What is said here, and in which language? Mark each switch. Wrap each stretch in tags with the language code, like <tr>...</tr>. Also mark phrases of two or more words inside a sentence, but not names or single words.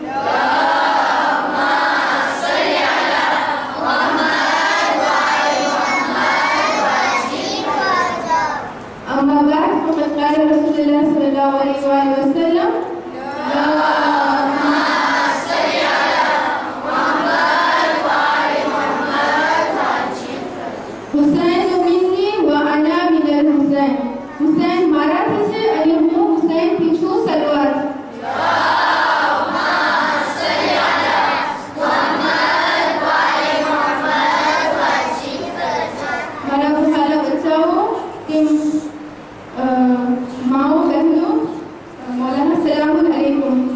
<ar>أما بعد فقد قال رسول الله صلى الله عليه وآله وسلم: حسين مني وأنا من الحسين.</ar> <gu>हुसैन મારાથી છે અને હું હુસૈનથી છું સલવાર. મારા વહાલા બચ્ચાઓ કે માઓ બહેનો, મૌલાના</gu> <ar>السلام عليكم.</ar>